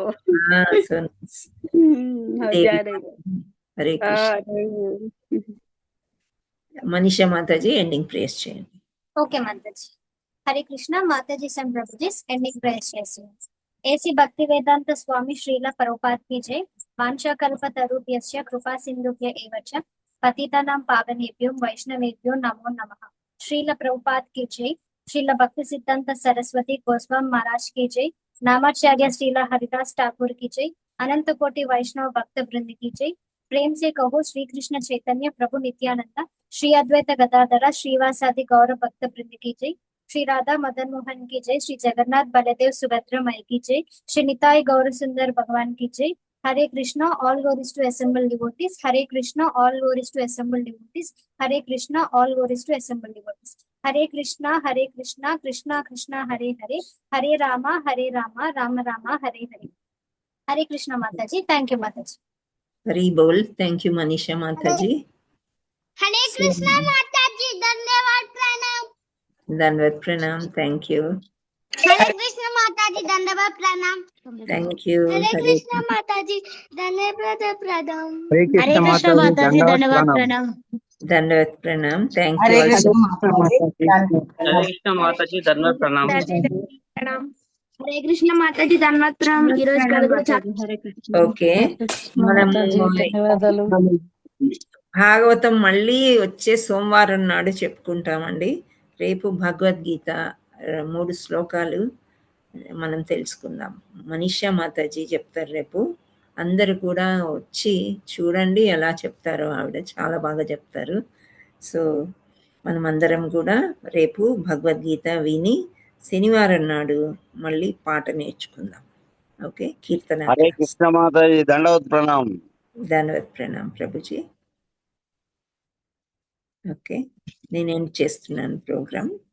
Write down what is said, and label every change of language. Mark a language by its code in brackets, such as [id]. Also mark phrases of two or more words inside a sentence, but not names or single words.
[en] so nice. [te] అదే అదే. హరే కృష్ణ. మనీషా మాతాజీ [en] ending prayers [te] చేయండి. ఓకే మాతాజీ. హరే కృష్ణ. మాతాజీ అండ్ ప్రభుజీస్ [en] ending prayers [te] చేస్తున్నాం. [hi] ఏసీ భక్తి వేదాంత స్వామి శ్రీల ప్రభుపాద్ की जय. [sa] वाञ्छाकल्पतरुभ्यश्च कृपा सिन्धुभ्य एव च पतितानां पावनेभ्यो वैष्णवेभ्यो नमो नमः. [hi] श्रील प्रभुपाद की जय. श्रील भक्ति सिद्धांत सरस्वती गोस्वामी महाराज की जय. नामाचार्य श्रील हरिदास ठाकुर की जय. अनंत कोटि वैष्णव भक्त वृंद की जय. प्रेम से कहो श्री कृष्ण चैतन्य प्रभु नित्यानंद श्री अद्वैत गदाधर श्रीवासादि गौर भक्त वृंद की जय. श्री राधा मदन मोहन की जय. श्री जगन्नाथ बलदेव सुभद्रा माई की जय. श्री निताई गौर सुंदर भगवान की जय. [en] Hare Krishna, all glories to assembled devotees. Hare Krishna, all glories to assembled devotees. Hare Krishna, all glories to assembled devotees. Hare Krishna, Krishna Krishna, Hare Hare, Hare Rama, Rama Rama, Hare Hare. Hare Krishna Mataji. Thank you Mataji. హరి బోల్. thank you మనీషా మాతాజీ. [hi] Hare Krishna Mataji. धन्यवाद प्रणाम. धन्यवाद प्रणाम. [en] thank you. [hi] Hare Krishna Mataji. धन्यवाद प्रणाम. [en] thank you. [hi] Hare Krishna Mataji. धन्यवाद प्रणाम. हरे कृष्ण माताजी धन्यवाद प्रणाम। धन्यवाद प्रणाम. [en] thank you. [hi] హరే కృష్ణ మాతాజీ. हरे कृष्ण माताजी धन्यवाद प्रणाम। हरे कृष्ण माताजी धन्यवाद प्रणाम। [te] ఈ రోజు కథ కూడా చాలా ఓకే, మనం ధన్యవాదాలు. భాగవతం మళ్ళీ వచ్చే సోమవారం నాడు చెప్పుకుంటామండి. రేపు భగవద్గీత 3 శ్లోకాలు మనం తెలుసుకుందాం. మనీషా మాతాజీ చెప్తారు రేపు. అందరూ కూడా వచ్చి చూడండి ఎలా చెప్తారో. ఆవిడ చాలా బాగా చెప్తారు. సో మనం అందరం కూడా రేపు భగవద్గీత విని శనివారం నాడు మళ్ళీ పాట నేర్చుకుందాం. ఓకే, కీర్తన. [hi] हरे कृष्ण माताजी धन्यवाद प्रणाम। धन्यवाद प्रणाम [te] ప్రభుజీ. ఓకే, నేను ఎండ్ చేస్తున్నాను ప్రోగ్రామ్.